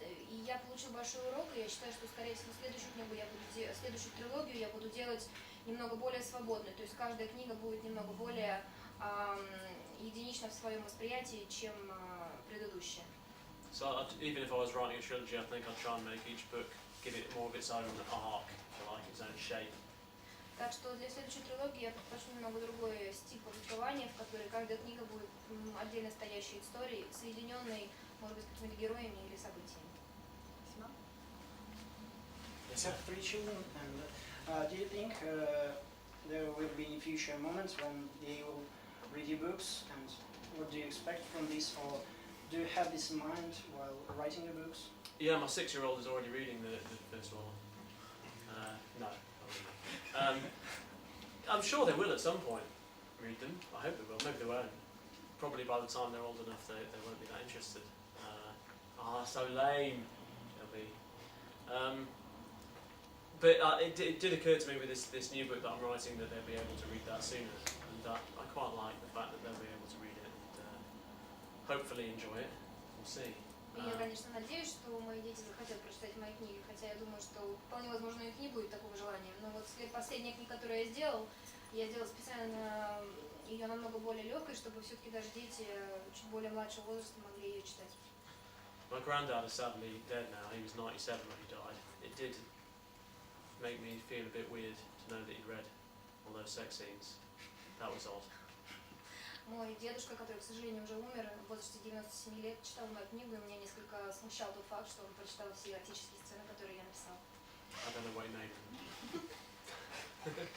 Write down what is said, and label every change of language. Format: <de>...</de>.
<ru>И я получила большой урок, и я считаю, что, скорее всего, следующую трилогию я буду делать немного более свободной, то есть каждая книга будет немного более единична в своем восприятии, чем предыдущая.</ru> <en>So even if I was writing a trilogy, I think I'd try and make each book give it more of its own arc, if you like, its own shape.</en> <ru>Так что для следующей трилогии я предпочту немного другой стиль повествования, в которой каждая книга будет отдельно стоящей историей, соединенной, может быть, с какими-то героями или событиями. Спасибо.</ru> <en>You have 3 children, and do you think there will be future moments when they will read your books, and what do you expect from this, or do you have this in mind while writing your books? Yeah, my 6-year-old is already reading the first one. No, not really. I'm sure they will at some point read them. I hope they will. Maybe they won't. Probably by the time they're old enough, they won't be that interested. So lame. They'll be. But it did occur to me with this new book that I'm writing that they'll be able to read that sooner, and I quite like the fact that they'll be able to read it and hopefully enjoy it. We'll see.</en> <ru>И я, конечно, надеюсь, что мои дети захотят прочитать мои книги, хотя я думаю, что вполне возможно у них не будет такого желания. Но вот последняя книга, которую я сделала специально ее намного более легкой, чтобы все-таки даже дети чуть более младшего возраста могли ее читать.</ru> <en>My granddad is sadly dead now. He was 97 when he died. It did make me feel a bit weird to know that he'd read all those sex scenes. That was odd.</en> <ru>Мой дедушка, который, к сожалению, уже умер в возрасте 97 лет, читал мою книгу, и меня несколько смущал тот факт, что он прочитал все эротические сцены, которые я написала.</ru> <en>I don't know what he made of them.</en>